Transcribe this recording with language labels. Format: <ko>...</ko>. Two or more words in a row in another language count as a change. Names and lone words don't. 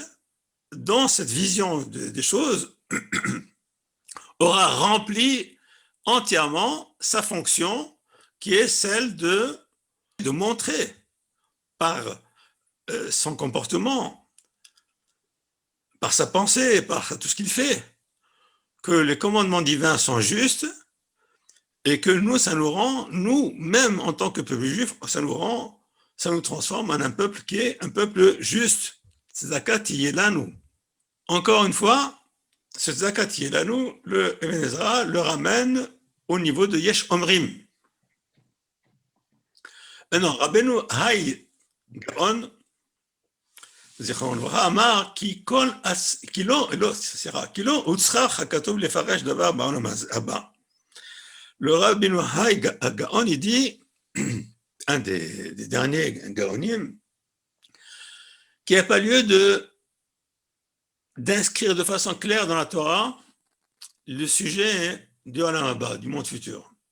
<fr>dans cette vision des choses, aura rempli entièrement sa fonction, qui est celle de montrer par son comportement, par sa pensée, par tout ce qu'il fait, que les commandements divins sont justes, et que nous, ça nous rend, nous, même en tant que peuple juif, ça nous transforme en un peuple qui est un peuple juste.</fr> <he>צדקה תהיה לנו.</he> <fr>Encore une fois, ce</fr> <he>צדקה תהיה לנו,</he> <fr>le Ben Ezra le ramène au niveau de</fr> <he>יש אומרים. Maintenant, Rabbeinu Hay Gaon, זיכרונו לברכה, אמר כי לא הוצרך הכתוב לפרש דבר בעולם הבא.</he> <fr>Le Rav Ben Wahai Gaon, il dit, un des derniers Gaonim, qu'il n'y a pas lieu d'inscrire de façon claire dans la Torah le sujet du</fr> <he>עולם הבא,</he> <fr>du monde futur.</fr>